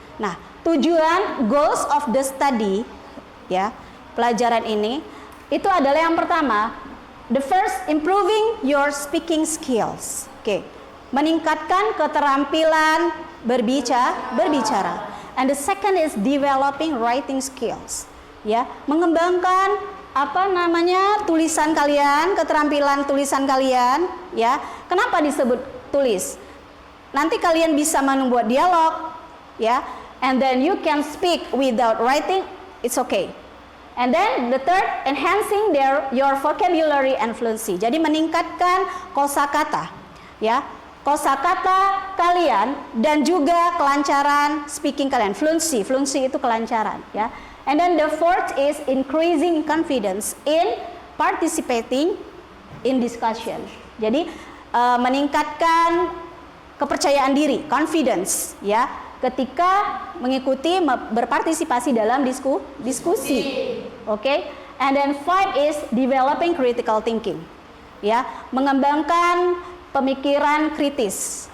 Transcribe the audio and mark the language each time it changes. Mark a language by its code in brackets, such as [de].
[id] Nah, tujuan [en] goals of the study [id] ya, pelajaran ini itu adalah yang pertama, [en] the first improving your speaking skills. [id] Oke, meningkatkan keterampilan berbicara. [en] And the second is developing writing skills. [id] Ya, mengembangkan tulisan kalian, keterampilan tulisan kalian, ya. Kenapa disebut tulis? Nanti kalian bisa membuat dialog, ya. [en] And then you can speak without writing, it's okay. And then the third, enhancing your vocabulary and fluency. [id] Jadi meningkatkan kosakata, ya. kosakata kalian dan juga kelancaran speaking kalian. Fluency itu kelancaran ya. [en] And then the fourth is increasing confidence in participating in discussion. [id] Jadi meningkatkan kepercayaan diri, confidence ya, ketika mengikuti berpartisipasi dalam diskusi. Oke. [en] And then five is developing critical thinking. [id] Ya, mengembangkan pemikiran kritis.